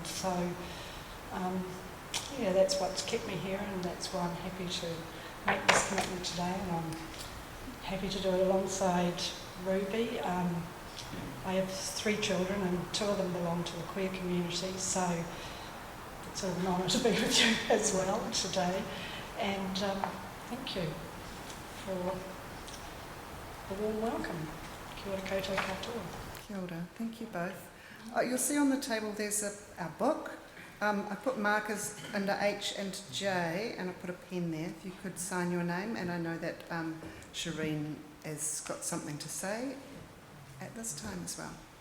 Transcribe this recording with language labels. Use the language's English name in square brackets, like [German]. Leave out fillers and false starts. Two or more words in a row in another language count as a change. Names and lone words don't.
[English] So, yeah, that's what's kept me here, and that's why I'm happy to make this commitment today, and I'm happy to do it alongside Ruby. I have 3 children, and 2 of them belong to the queer community, so it's an honour to be with you as well today. And thank you for the warm welcome. [Māori] Kia ora koutou katoa. Kia ora. [English] Thank you both. You'll see on the table there's our book. I put markers under H and J, and I put a pen there. If you could sign your name, and I know that Shireen has got something to say at this time as well.